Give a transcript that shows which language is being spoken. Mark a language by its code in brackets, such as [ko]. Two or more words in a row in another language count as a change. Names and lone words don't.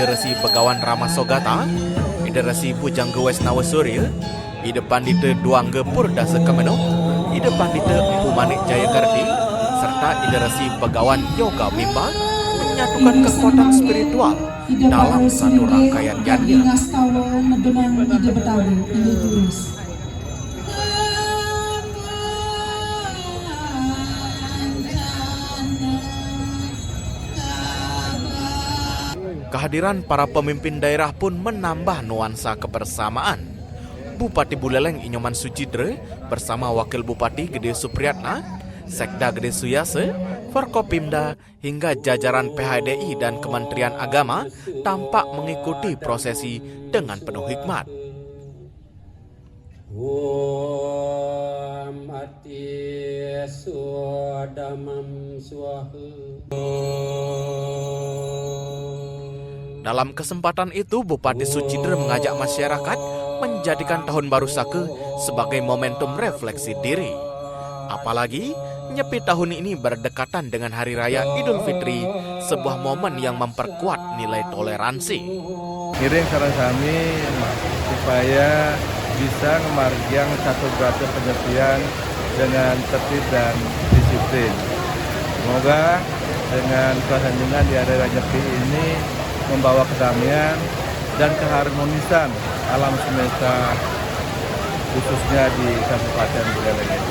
[id] Resi Begawan Ramasogata, Ide Resi Pujangga Wesnawa Surya, Ide Pandita Duangga Purdasa Kemeno, Ide Pandita Empu Manik Jayakarti, serta Ide Resi Begawan Yoga Mimba menyatukan kekuatan spiritual dalam satu rangkaian yannya. Kehadiran para pemimpin daerah pun menambah nuansa kebersamaan. Bupati Buleleng Inyoman Sucidre bersama Wakil Bupati Gede Supriyatna, Sekda Gede Suyase, Forkopimda hingga jajaran PHDI dan Kementerian Agama tampak mengikuti prosesi dengan penuh hikmat. Dalam kesempatan itu, Bupati Sucidre mengajak masyarakat menjadikan Tahun Baru Sake sebagai momentum refleksi diri. Apalagi, Nyepi tahun ini berdekatan dengan Hari Raya Idul Fitri, sebuah momen yang memperkuat nilai toleransi. [ban] Ngiring sareng sami [id] supaya bisa ngemargiang satu berata penyepian dengan tertib dan disiplin. Semoga dengan keheningan di hari raya Nyepi ini membawa kedamaian dan keharmonisan alam semesta khususnya di Kabupaten Buleleng ini.